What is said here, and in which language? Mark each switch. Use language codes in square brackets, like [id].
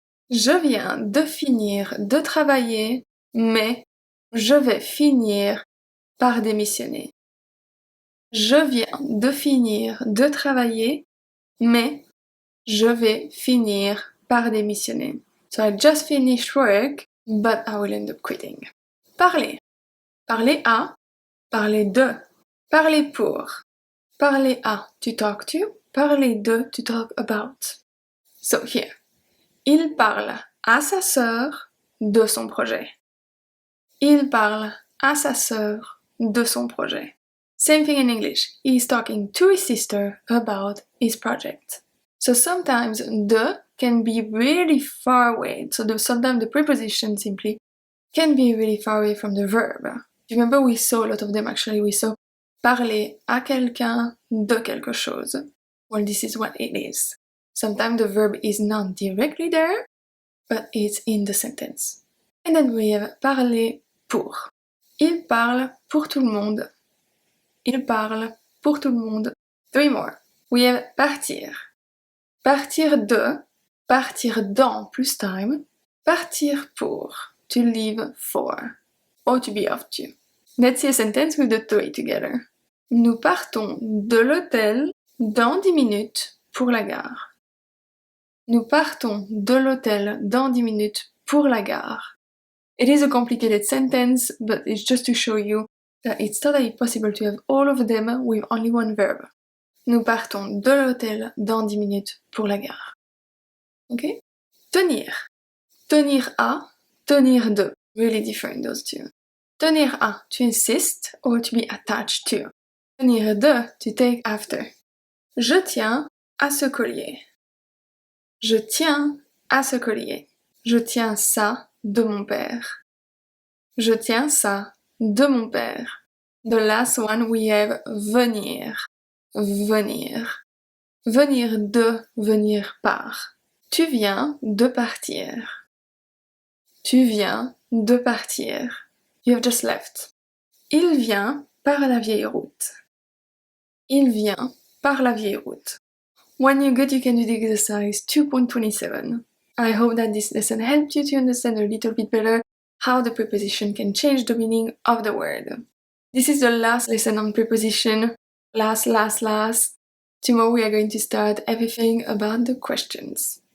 [fr] Je viens de finir de travailler, mais je vais finir par démissionner. Je viens de finir de travailler, mais je vais finir par démissionner. [en] So I just finished work, but I will end up quitting. [fr] Parler. Parler à, parler de, parler pour. [en] Parler à, to talk to. Parler de, to talk about. So here, [fr] il parle à sa sœur de son projet. Il parle à sa sœur de son projet. [en] Same thing in English. He's talking to his sister about his project. So sometimes de can be really far away. So sometimes the preposition simply can be really far away from the verb. Remember we saw a lot of them actually. We saw [fr] parler à quelqu'un de quelque chose. [en] Well, this is what it is. Sometimes the verb is not directly there, but it's in the sentence. And then we have parler pour. [fr] Il parle pour tout le monde. Il parle pour tout le monde. [en] 3 more. We have partir. Partir de, partir dans plus time, partir pour, to leave for, or to be off to. Let's see a sentence with the three together. [fr] Nous partons de l'hôtel dans 10 minutes pour la gare. Nous partons de l'hôtel dans 10 minutes pour la gare. [en] It is a complicated sentence, but it's just to show you that it's totally possible to have all of them with only one verb. [fr] Nous partons de l'hôtel dans 10 minutes pour la gare. Ok? Tenir. Tenir à, tenir de. [en] Really different those two. Tenir à, to insist or to be attached to. Tenir de, to take after. [fr] Je tiens à ce collier. Je tiens à ce collier. Je tiens ça de mon père. Je tiens ça de mon père. [en] The last one we have venir. Venir. [fr] Venir de, venir par. Tu viens de partir. Tu viens de partir. [en] You have just left. [fr] Il vient par la vieille route. Il vient par la vieille route. [en] When you're good, you can do the exercise 2.27. I hope that this lesson helped you to understand a little bit better how the preposition can change the meaning of the word. This is the last lesson on preposition. Last. Tomorrow we are going to start everything about the questions.